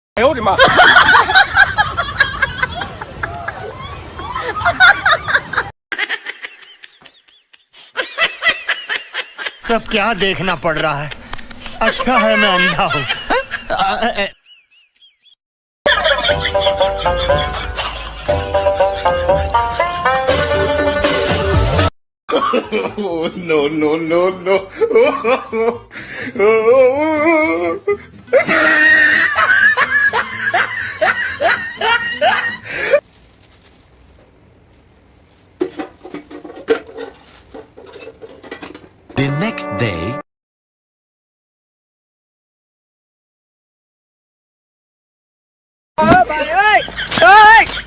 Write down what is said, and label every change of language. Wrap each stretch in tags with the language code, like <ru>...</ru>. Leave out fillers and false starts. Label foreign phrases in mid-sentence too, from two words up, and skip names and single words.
<zh>呦我的妈！</zh> <hi>सब क्या देखना पड़ रहा है। अच्छा है मैं अंधा हूँ।</hi> <en>No, no, no, no. The next day.</en> <vi>Bà ơi! Ơi!</vi>